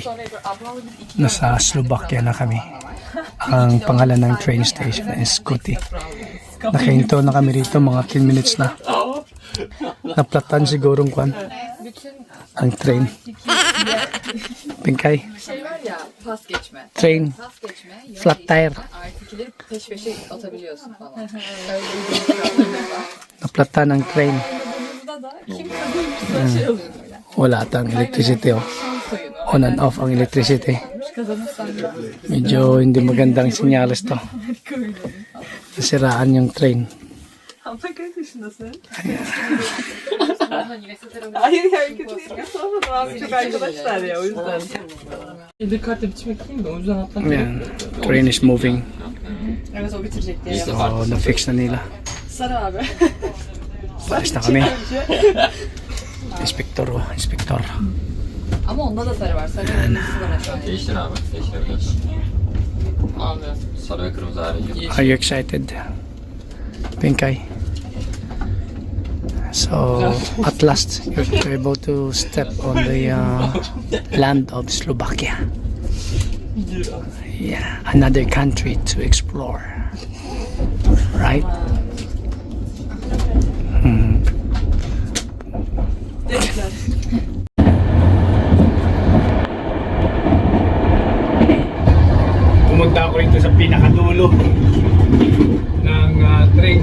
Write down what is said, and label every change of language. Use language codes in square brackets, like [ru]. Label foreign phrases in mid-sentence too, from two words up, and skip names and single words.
[tl] Nasa Slovakia na kami. Ang pangalan ng [en] train station is [tl] Kuti. Nakahinto na kami rito mga 10 minutes na. Naplatan sigurong kwan ang train. Pinkay. [tr] Şey var ya, pas geçme. Train. Pas geçme, yol [en] Flat tire. [tr] artıkileri peş peşe atabiliyorsun falan. [tl] Naplatan ang train. [tr] Burada da kim kazanırsa şey oluyor böyle. [tl] Wala tang electricity oh. [en] On and off [tl] ang electricity. [tr] Kazanırsan da [tl] Medyo hindi magandang sinyalis to. Nasiraan yung train. [tr] Ama kaç yaşındasın? ondan yine satarım. Hayır ya kötü sormadım abi çok arkadaşlar ya o yüzden. Bir kartla bitirmek değil mi? O yüzden hatta [tl] Ayan. [en] Train is moving. [tr] evet o bitirecek diye. [tl] So, na-fix na nila. [tr] Sarı abi. [tl] Palis na kami. Inspektor oh. Inspektor. [tr] Ama onda da sarı var. Sarı öncesi var şu an. Değiştir abi. Değiştirebiliriz. Abi. Sarı ve kırmızı harici. [en] Are you excited? Pinkay. So, at last, you're able to step on the land of Slovakia. Yeah, another country to explore. Right? Hmm. [tl] Pumunta ako rito sa pinakadulo ng train.